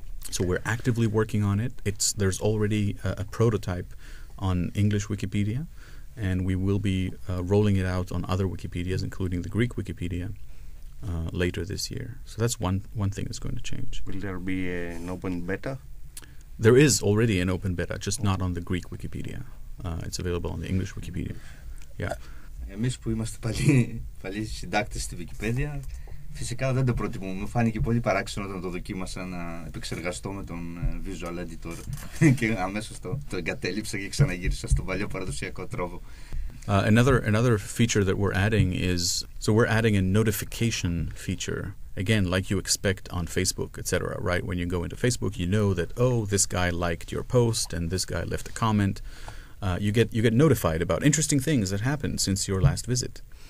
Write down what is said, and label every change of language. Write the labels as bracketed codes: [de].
[en] So we're actively working on it. There's already a prototype on English Wikipedia, and we will be rolling it out on other Wikipedias, including the Greek Wikipedia, later this year. So that's one thing that's going to change. Will there be an open beta? There is already an open beta, just not on the Greek Wikipedia. It's available on the English Wikipedia. Yeah. [el] Εμείς που είμαστε παλιοί συντάκτες στη Wikipedia, φυσικά δεν το προτιμούμε. Μου φάνηκε πολύ παράξενο όταν το δοκίμασα να επεξεργαστώ με τον Visual Editor και αμέσως το εγκατέλειψα και ξαναγύρισα στον παλιό παραδοσιακό τρόπο. [en] Another feature that we're adding is, we're adding a notification feature. Again, like you expect on Facebook, etc., right? When you go into Facebook, you know that, this guy liked your post and this guy left a comment. You get notified about interesting things that happened since your last visit.